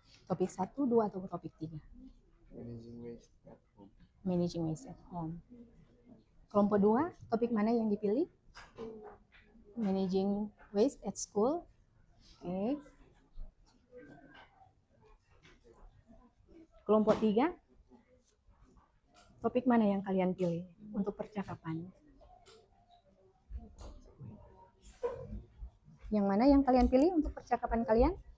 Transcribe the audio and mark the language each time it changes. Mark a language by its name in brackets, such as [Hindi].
[Indonesian] Topik 1, 2, atau topik 3? [English] Managing waste at home. Managing waste at home. [Indonesian] Kelompok 2, topik mana yang dipilih? [English] Managing waste at school. [Indonesian] Oke. Kelompok 3, topik mana yang kalian pilih untuk percakapan? Yang mana yang kalian pilih untuk percakapan kalian?